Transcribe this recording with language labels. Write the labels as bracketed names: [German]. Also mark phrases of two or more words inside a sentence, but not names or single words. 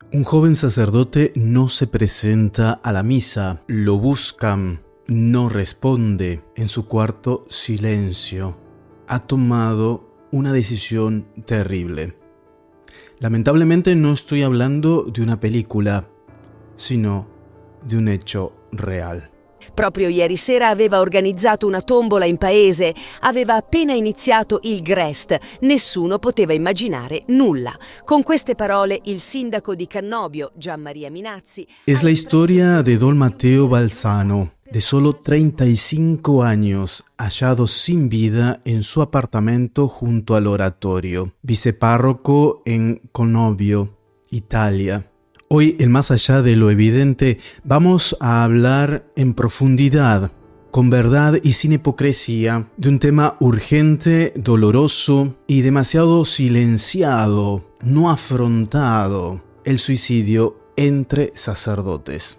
[Spanish] Un joven sacerdote no se presenta a la misa, lo buscan, no responde, en su cuarto silencio. Ha tomado una decisión terrible. Lamentablemente no estoy hablando de una película, sino di un hecho real. [Italian] Proprio ieri sera aveva organizzato una tombola in paese, aveva appena iniziato il Grest, nessuno poteva immaginare nulla. Con queste parole il sindaco di Cannobio, Gianmaria Minazzi... [Spanish] Es la historia de Don Mateo Balzano, de solo 35 años, hallado sin vida en su apartamento junto al oratorio, vicepárroco en Cannobio, Italia. Hoy, en Más Allá de lo Evidente, vamos a hablar en profundidad, con verdad y sin hipocresía, de un tema urgente, doloroso y demasiado silenciado, no afrontado: el suicidio entre sacerdotes.